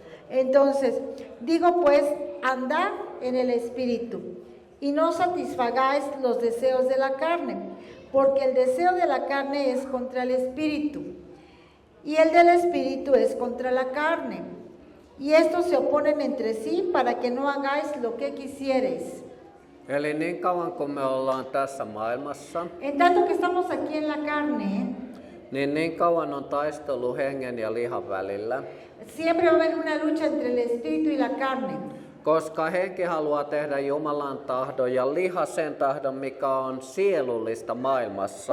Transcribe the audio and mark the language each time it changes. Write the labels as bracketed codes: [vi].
[es] Entonces, digo pues, andad en el Espíritu y no satisfagáis los deseos de la carne, porque el deseo de la carne es contra el Espíritu y el del Espíritu es contra la carne. Y estos se oponen entre sí para que no hagáis lo que quisiereis. [fi] Eli niin kauan kun me ollaan tässä maailmassa, [es] En tanto que estamos aquí en la carne, [fi] niin kauan on taistelu hengen ja lihan välillä. [es] siempre va a haber una lucha entre el Espíritu y la carne. [fi] Koska henki haluaa tehdä Jumalan tahdon ja liha sen tahdon, mikä on sielullista maailmassa.